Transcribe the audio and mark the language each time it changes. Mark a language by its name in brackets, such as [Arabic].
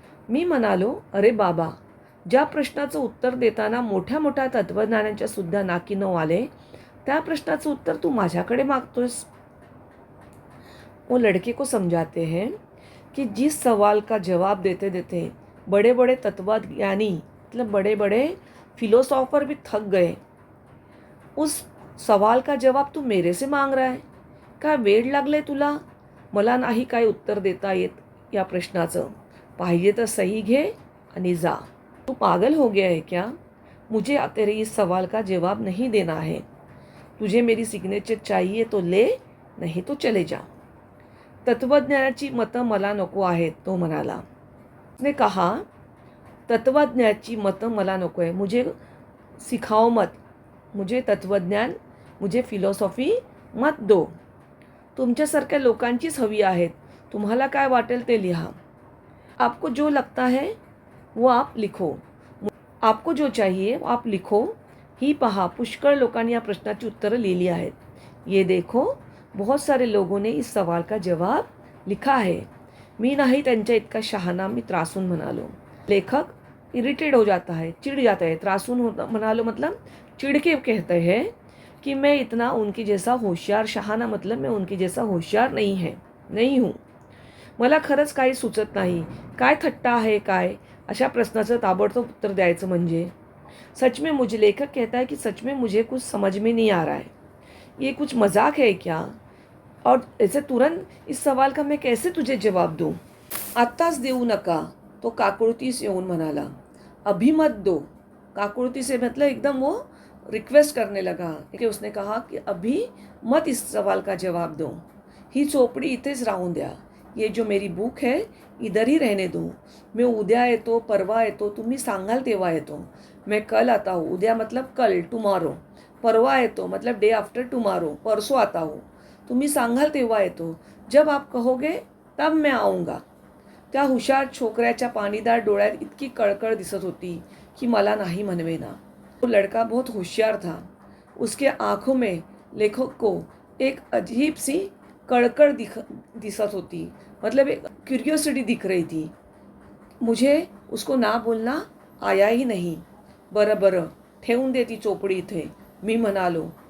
[Marathi] मी म्हणालो, अरे बाबा, ज्या प्रश्नाचं उत्तर देताना मोठ्या मोठ्या तत्वज्ञानाच्या सुद्धा नाकी न आले, त्या प्रश्नाचं उत्तर तू माझ्याकडे मागतोस। [Hindi] वो लड़के को समझाते हैं कि जिस सवाल का जवाब देते देते बड़े बड़े तत्वज्ञानी मतलब बड़े बड़े फिलोसॉफर भी थक गए, उस सवाल का जवाब तू मेरे से मांग रहा है। [Marathi] काय वेड लागले तुला? मला नाही काय उत्तर देता येत या प्रश्नाचं। पाहिजे तर सही घे आणि जा। [Hindi] तू पागल हो गया है क्या? मुझे तेरे इस सवाल का जवाब नहीं देना है। तुझे मेरी सिग्नेचर चाहिए तो ले, नहीं तो चले जा। [Marathi] तत्वज्ञानाची मतं मला नको आहेत, तो म्हणाला। [Hindi] उसने कहा, [Marathi] तत्वज्ञानाची मतं मला नको आहे, [Hindi] मुझे सिखाओ मत, मुझे तत्वज्ञान, मुझे फिलॉसॉफी मत दो। [Marathi] तुमच्यासारख्या लोकांचीच हवी आहेत, तुम्हाला काय वाटेल ते लिहा, [Hindi] आपको जो लगता है वो आप लिखो, आपको जो चाहिए आप लिखो. [Marathi] ही पहा, पुष्कळ लोकांनी या प्रश्नाची उत्तरं लिहिली आहेत. [Hindi] ये देखो, बहुत सारे लोगों ने इस सवाल का जवाब लिखा है. [Marathi] मी नाही त्यांच्या इतका शहाणा, मी त्रासून म्हणालो. [Hindi] लेखक इरिटेट हो जाता है, चिढ़ जाता है. त्रासून म्हणालो मतलब चिढ़ के कहते हैं कि मैं इतना उनके जैसा होशियार, शहाणा मतलब मैं उनके जैसा होशियार नहीं हूँ. [Marathi] मला खरंच काही सुचत नाही. काय थट्टा आहे काय, अशा प्रश्नाचं ताबडतोब उत्तर द्यायचं म्हणजे. [Hindi] सच में मुझे, लेखक कहता है कि सच में मुझे कुछ समझ में नहीं आ रहा है. ये कुछ मजाक है क्या? और ऐसे तुरंत इस सवाल का मैं कैसे तुझे जवाब दूँ? [Marathi] आत्ताच देऊ नका, तो काकुळतीस येऊन म्हणाला. [Hindi] अभी मत दो. काकुळती से मतलब एकदम वो रिक्वेस्ट करने लगा कि उसने कहा कि अभी मत इस सवाल का जवाब दो. [Marathi] ही चोपडी इथेच राहून द्या. [Hindi] ये जो मेरी बुक है इधर ही रहने दो. [Marathi] मैं उद्या येतो, परवा येतो, तुम्ही सांगाल तेव्हा येतो. [Hindi] मैं कल आता हूँ. उद्या मतलब कल, टुमारो. परवा येतो मतलब डे आफ्टर टुमारो, परसों आता हूँ. [Marathi] तुम्ही सांगाल तेव्हा येतो. [Hindi] जब आप कहोगे तब मैं आऊँगा. [Marathi] त्या हुशार छोकऱ्याच्या पाणीदार डोळ्यात इतकी कळकळ दिसत होती की मला नाही म्हणवेना. [Hindi] वो लड़का बहुत होशियार था. उसके आँखों में लेखक को एक अजीब सी कड़कड़ [Marathi] दिसत होती, [Hindi] मतलब एक क्यूरियोसिटी दिख रही थी. मुझे उसको ना बोलना आया ही नहीं. [Marathi] बरं बरं, ठेवून दे ती चोपडी इथे, मी म्हणालो.